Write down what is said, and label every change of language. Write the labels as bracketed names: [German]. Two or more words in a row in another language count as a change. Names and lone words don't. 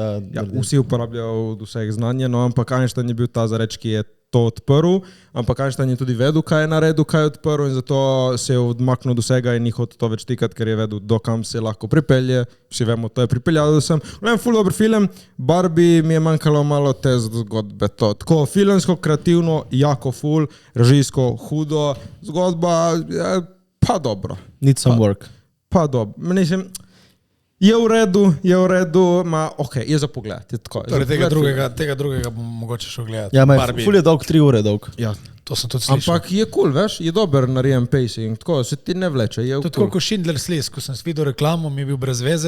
[Slovenian] Ja, vsi uporabljajo od vseh znanje, no, ampak Einstein je bil ta zareč, ki je to odprl, ampak Einstein je tudi vedel, kaj je naredil, kaj je odprl in zato se je odmaknil od vsega in ni hotel to več tikati, ker je vedel, do kam se lahko pripelje. Vsi vemo, to je pripeljalo sem. Ful dober film, Barbie mi je manjkalo malo te zgodbe. To. Tako filmsko, kreativno, jako ful, režijsko, hudo, zgodba, pa dobro. [English] Need some work. [Slovenian] Pa dobro. Mislim, Je v redu, je za pogled. Je tako, je za Torej, pogled. tega drugega bom mogoče šel gledati. Ja, Barbie. ful je dolg, 3 ure dolg. Ja. To sem tudi slišal. Ampak je cool, veš, je dober narejen pacing, tako se ti ne vleče, je To je cool. tako kot Schindler's List, ko sem videl reklamo, mi je bil brez veze.